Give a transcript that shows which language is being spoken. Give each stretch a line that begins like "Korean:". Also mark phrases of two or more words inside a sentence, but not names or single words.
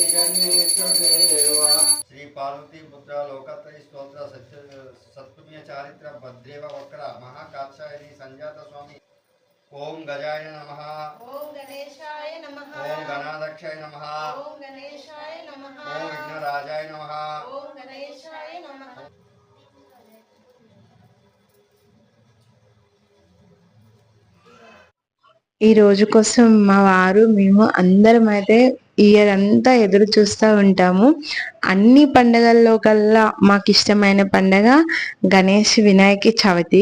Sanskrit: श्री पार्वती पुत्र लोकत्रय स्तोत्र सत्पुण्य चारित्र भद्रेव वक्र महाकाक्षायणी संजात स्वामी ओम गजाय नमः ओम गणेशाय नमः ओम गणाध्यक्षाय नमः ओम गणेशाय नमः ओम विघ्नराजाय नमः ओम गणेशाय नमः।
Telugu: ఈ రోజు కోసం మా వారు మేము అందరం అయితే ఇయర్ అంతా ఎదురు చూస్తూ ఉంటాము. అన్ని పండగల్లో కల్లా మాకు ఇష్టమైన పండగ గణేష్ వినాయక చవితి.